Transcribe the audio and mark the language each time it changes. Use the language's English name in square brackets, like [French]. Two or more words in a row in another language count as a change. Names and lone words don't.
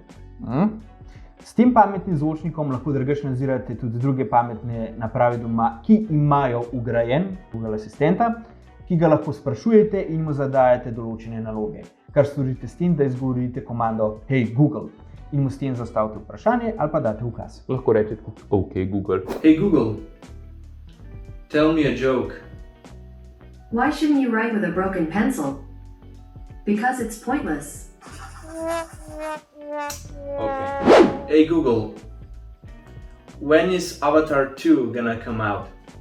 [Slovenian] S tem pametnim zvočnikom lahko drugače nadzirate tudi druge pametne naprave doma, ki imajo vgrajen Google asistenta, ki ga lahko sprašujete in mu zadajate določene naloge. Kar storite s tem, da izgovorite komando Hey Google in mu s tem zastavite vprašanje ali pa date ukaz. Lahko rečete OK Google. [English] Hey Google, tell me a joke. Why shouldn't you write with a broken pencil? Because it's pointless. Okay. Hey Google, when is Avatar 2 gonna come out?